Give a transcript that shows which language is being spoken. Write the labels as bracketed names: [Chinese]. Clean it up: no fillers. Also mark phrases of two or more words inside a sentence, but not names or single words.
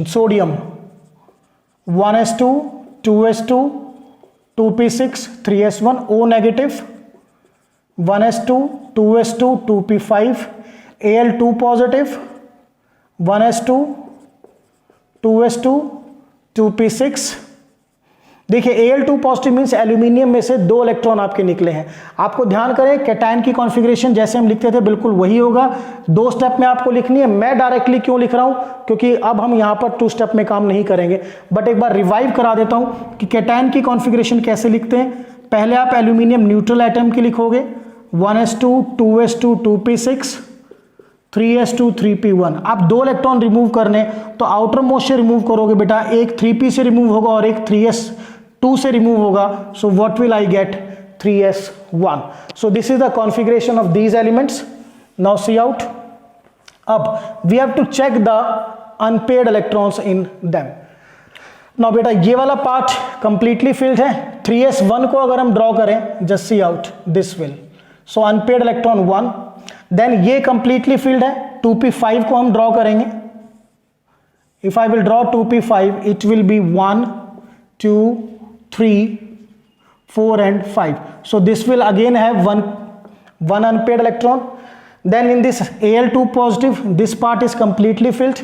[English] Sodium 1s2, 2s2, 2p6, 3s1, O negative, 1s2, 2s2, 2p5, Al2 positive, 1s2, 2s2, 2p6. [Hindi] देखिए Al2 [English] positive means [Hindi] एल्यूमिनियम में से दो इलेक्ट्रॉन आपके निकले हैं. आपको ध्यान करें कैटायन की कॉन्फ़िगरेशन जैसे हम लिखते थे बिल्कुल वही होगा. दो स्टेप में आपको लिखनी है. मैं डायरेक्टली क्यों लिख रहा हूं? क्योंकि अब हम यहां पर [English] two step [Hindi] में काम नहीं करेंगे, बट एक बार रिवाइव करा देता हूं कि कैटायन की कॉन्फ़िगरेशन कैसे लिखते हैं. पहले आप एल्यूमिनियम [English] neutral atom [Hindi] की लिखोगे 1s2, 2s2, 2p6, 3s2, 3p1. आप दो इलेक्ट्रॉन रिमूव करने तो [English] outer most [Hindi] से रिमूव करोगे बेटा, एक 3p से रिमूव होगा और एक 3s2 से रिमूव होगा. [English] so what will I get? [Hindi] 3s1. [English] so this is the configuration of these elements. now see out. [Hindi] अब [English] we have to check the unpaired electrons in them. now beta [Hindi] ये वाला पार्ट [English] completely filled [Hindi] है. 3s1 को अगर हम ड्रॉ करें, [English] just see out, this will. so unpaired electron [Hindi] 1. देन ये [English] completely filled [Hindi] है. 2p5 को हम ड्रॉ करेंगे. [English] if I will draw [Hindi] 2p5, [English] it will be [Hindi] 1, 2, 3, 4 and 5. [English] So this will again have one unpaired electron. Then in this Al2 positive, this part is completely filled.